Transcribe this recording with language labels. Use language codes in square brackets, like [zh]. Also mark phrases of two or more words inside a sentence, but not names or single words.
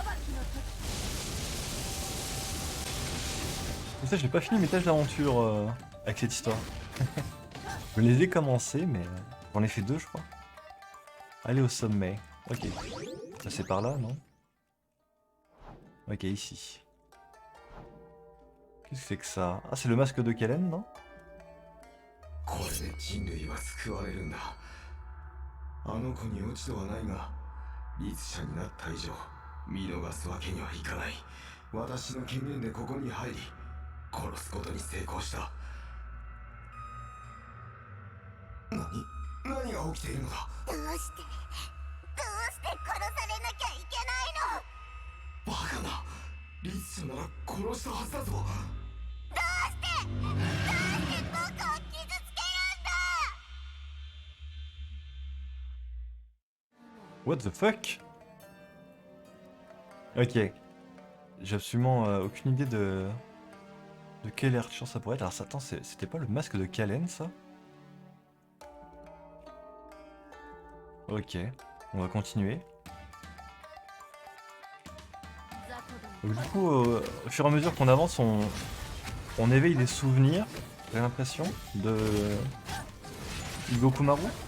[fr] Comme ça, j'ai pas fini mes tâches d'aventure avec cette histoire. Je les ai commencées, mais j'en ai fait 2, je crois. Aller au sommet. Ok. Ça, c'est par là, non? Ok, ici. Qu'est-ce que c'est que ça? Ah, c'est le masque de Kellen, non? [ja] これで人類は救われるんだ。あの子に落ち度はないが、律者になった以上見逃すわけにはいかない。私の権限でここに入り殺すことに成功した。何が起きているのだ。どうして殺されなきゃいけないの。バカな、リツシャなら殺したはずだぞ。どうして僕を傷つけるんだ。 [en] What the fuck? [fr] Ok. J'ai absolument aucune idée de quelle arture ça pourrait être. Alors attends, c'était pas le masque de Kalen ça? Ok, on va continuer. Donc, du coup, au fur et à mesure qu'on avance, on éveille des souvenirs, j'ai l'impression, de Igokumaru.